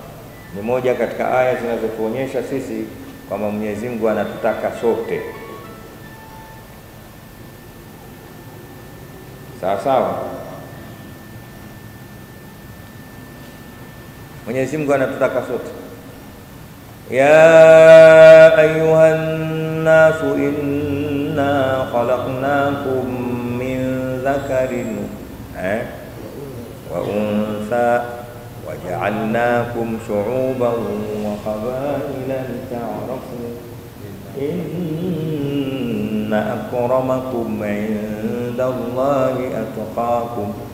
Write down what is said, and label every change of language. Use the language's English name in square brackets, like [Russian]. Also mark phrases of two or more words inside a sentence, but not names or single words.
[Swahili] Ni moja katika aya zinazotuonyesha sisi kwamba Mwenyezi Mungu anatutaka sote. Sawa sawa. Mwenyezi Mungu anatutaka sote. [Arabic] يا أيها الناس إنا خلقناكم من ذكر وأنثى وجعلناكم شعوبا وقبائل لتعارفوا إن أكرمكم عند الله أتقاكم.